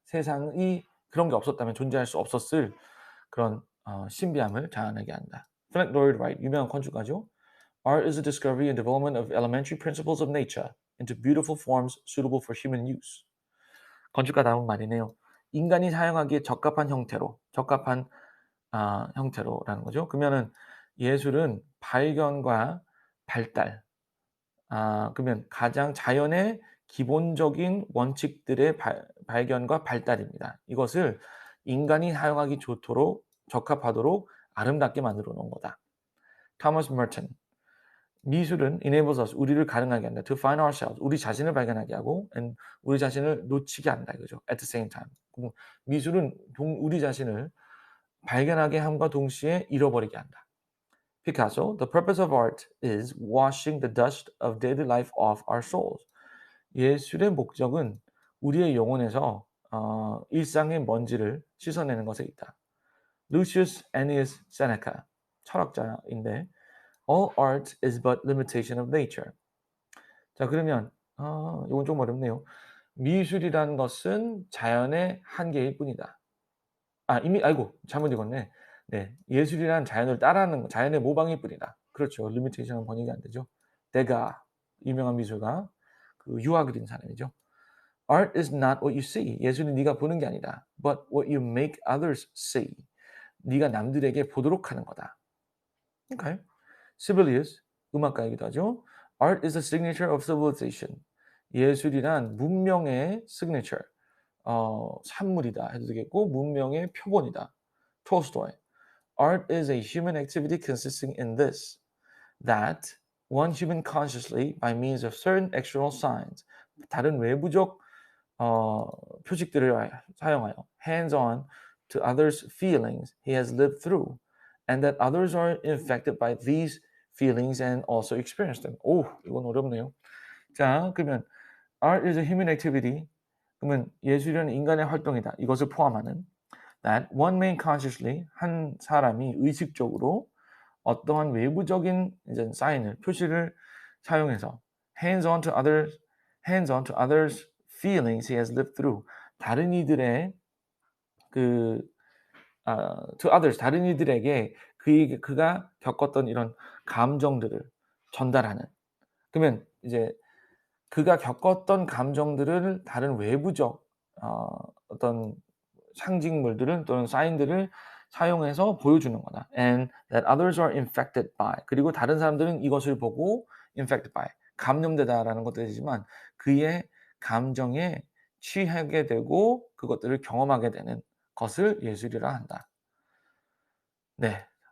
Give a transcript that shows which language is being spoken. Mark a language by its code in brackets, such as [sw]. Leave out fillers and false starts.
[ko] 세상이 그런 게 없었다면 존재할 수 없었을 그런 신비함을 자아내게 한다. [en] Frank Lloyd Wright, [ko] 유명한 건축가죠. [en] Art is a discovery and development of elementary principles of nature. into beautiful forms suitable for human use. [ko] 건축가다운 말이네요. 인간이 사용하기에 적합한 형태로, 적합한 형태로라는 거죠. 그러면은 예술은 발견과 발달, 그러면 가장 자연의 기본적인 원칙들의 발견과 발달입니다. 이것을 인간이 사용하기 좋도록 적합하도록 아름답게 만들어 놓은 거다. 토마스 머튼. 미술은 [en] enables us [ko] 우리를 가능하게 한다. [en] To find ourselves [ko] 우리 자신을 발견하게 하고 and 우리 자신을 놓치게 한다 이거죠. [en] At the same time. [ko] 미술은 우리 자신을 발견하게 함과 동시에 잃어버리게 한다. [en] Picasso, the purpose of art is washing the dust of daily life off our souls. [ko] 예술의 목적은 우리의 영혼에서 일상의 먼지를 씻어내는 것에 있다. [en] Lucius Annius Seneca, [ko] 철학자인데 [en] All art is but limitation of nature. [ko] 자, 그러면 이건 좀 어렵네요. 미술이라는 것은 자연의 한계일 뿐이다. 이미 잘못 읽었네. 네. 예술이란 자연을 따라하는 거, 자연의 모방일 뿐이다. 그렇죠. limitation은 번역이 안 되죠. 데가 유명한 미술가, 그 유화 그린 사람이죠. [en] Art is not what you see. [ko] 예술은 네가 보는 게 아니다. [en] But what you make others see. [ko] 네가 남들에게 보도록 하는 거다. Okay. Sibelius, 음악가이기도 하죠. [en] Art is the signature of civilization. [ko] 예술이란 문명의 signature, 산물이다 해도 되겠고 문명의 표본이다. [en] Tolstoy. Art is a human activity consisting in this, that one human consciously, by means of certain external signs, [ko] 다른 외부적 표식들을 사용하여 [en] hands-on to others' feelings he has lived through, and that others are infected by these feelings and also experience them. [ko] 오, 이건 어렵네요. 자, 그러면 [en] art is a human activity. [ko] 그러면 예술은 인간의 활동이다. 이것을 포함하는 [en] that one man consciously, [ko] 한 사람이 의식적으로 어떠한 외부적인 이제 사인을 표시를 사용해서 [en] hands on to others feelings he has lived through, [ko] 다른 이들의 [en] to others, [ko] 다른 이들에게 그가 겪었던 이런 감정들을 전달하는. 그러면 이제 그가 겪었던 감정들을 다른 외부적 어떤 상징물들을 또는 사인들을 사용해서 보여주는 거다. [en] And that others are infected by. [ko] 그리고 다른 사람들은 이것을 보고 [en] infected by, [ko] 감염되다라는 것도 되지만 그의 감정에 취하게 되고 그것들을 경험하게 되는 것을 예술이라 한다. 네.